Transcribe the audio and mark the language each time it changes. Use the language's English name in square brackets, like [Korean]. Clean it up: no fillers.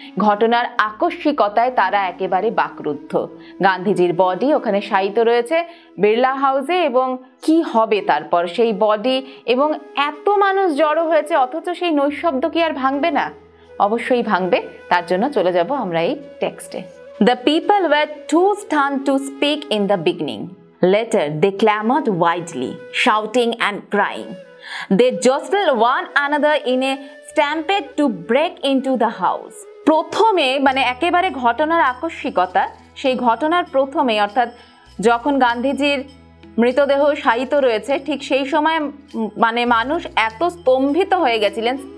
[Bangla] ঘটনার আকস্মিকতায় তারা একেবারে বাকরুদ্ধ। গান্ধীজির বডি ওখানে শায়িত রয়েছে বিড়লা হাউসে, এবং কি হবে তারপর সেই বডি এবং এত মানুষ জড়ো হয়েছে, অথচ সেই নৈশব্দ কি আর ভাঙবে না? অবশ্যই ভাঙবে। তার জন্য চলে যাব আমরা এই টেক্সটে। [English] The people were too stunned to speak in the beginning. Later, they clamored widely, shouting and crying. They jostled one another in a stampede to break into the house. [Bangla] প্রথমে একেবারে ঘটনার আকস্মিকতা, সেই ঘটনার প্রথমে অর্থাৎ যখন গান্ধীজির মৃতদেহ শায়িত রয়েছে, ঠিক সেই সময় মানুষ এত স্তম্ভিত হয়ে গেছিলেন।